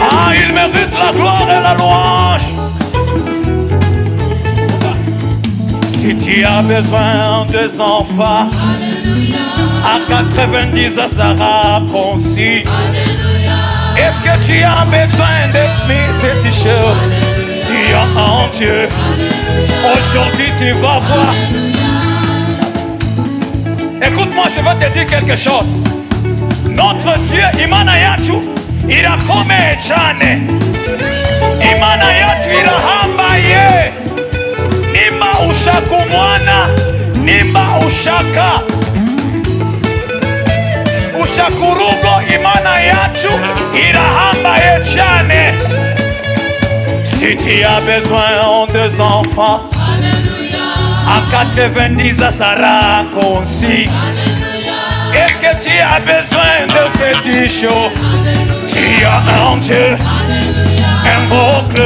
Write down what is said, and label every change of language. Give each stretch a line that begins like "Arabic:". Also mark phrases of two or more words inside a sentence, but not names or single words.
French: Ah, il mérite la gloire et la louange. Si tu as besoin des enfants, à 90 ça sera concis. Est-ce que tu as besoin de mes féticheurs? Tu as en Dieu. Aujourd'hui tu vas voir. Écoute-moi, je vais te dire quelque chose. Notre Dieu,
Kinyarwanda: imana yacu irakomeye cyane. Imana yacu irahambaye. Nimba ushaka umwana, nimba ushaka urugo, imana yacu irahambaye cyane.
French: Si tu as besoin de enfants, à 90 ça sera concis. Est-ce que tu as besoin de fétiches? Tu as un Dieu, invoque-le.